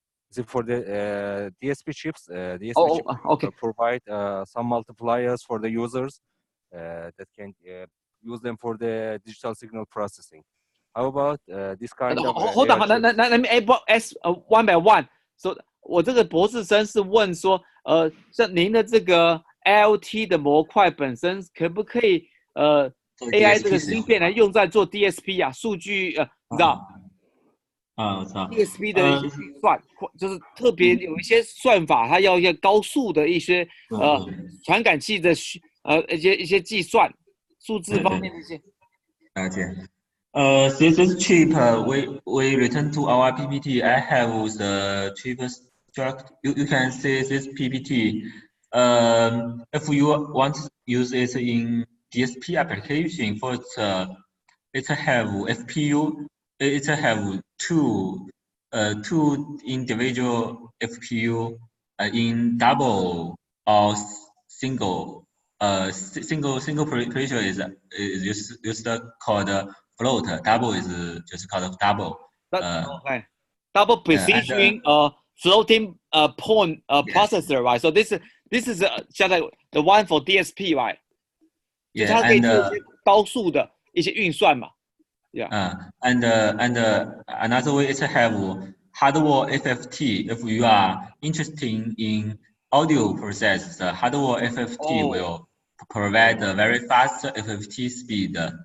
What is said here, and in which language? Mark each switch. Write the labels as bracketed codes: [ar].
[en] Is it for the DSP chips? DSP chips okay. provide some multipliers for the users that can use them for the digital signal processing. How about this kind of hold on, let me ask one by one. [zh] So 我这个博士生是问说，像您的这个 IoT 的模块本身可不可以AI 这个芯片来用在做 DSP 啊？数据你知道？我知道 DSP 的一些运算，就是特别有一些算法，它要一些高速的一些传感器的一些计算，数字方面的一些。了解。 [en] This chip, we return to our PPT. I have the chip structure. You can see this PPT. If you want to use it in DSP application, first it have FPU. It have two individual FPU in double or single. Single pressure is used called float. Double is just called double. Okay. Double precision floating point processor, right? So this is just like the one for DSP, right? Yeah, [zh] 它可以做一些高速的一些运算嘛。 [en] Yeah. And another way is to have hardware FFT. If you are interested in audio process, the hardware FFT will provide a very fast FFT speed.